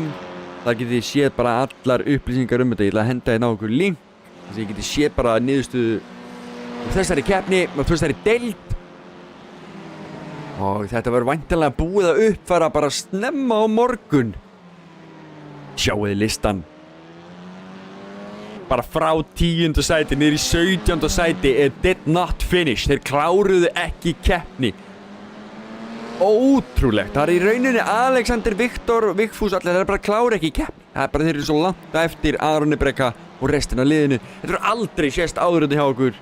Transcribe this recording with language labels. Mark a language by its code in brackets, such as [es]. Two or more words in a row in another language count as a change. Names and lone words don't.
[is] Þar getið þið séð bara allar upplýsingar þetta. Ég ætla að henda hérna á okkur link þess að ég getið séð bara niðurstöðu úr þessari keppni og þessari deild. Og þetta verður væntanlega búið að uppfæra bara snemma á morgun. Sjáuði listan. Bara frá 10. sæti niður í 17. sæti [en] did not finish. [is] Þeir kláruðu ekki keppni. Ótrúlegt. Það í rauninni Alexander, Viktor, Vigfús, allir þeir bara klára ekki keppni. Það bara þeir eru svo langt eftir Aroni Breka og restina af liðinu. Þetta er aldrei sést áður þetta hjá okkur.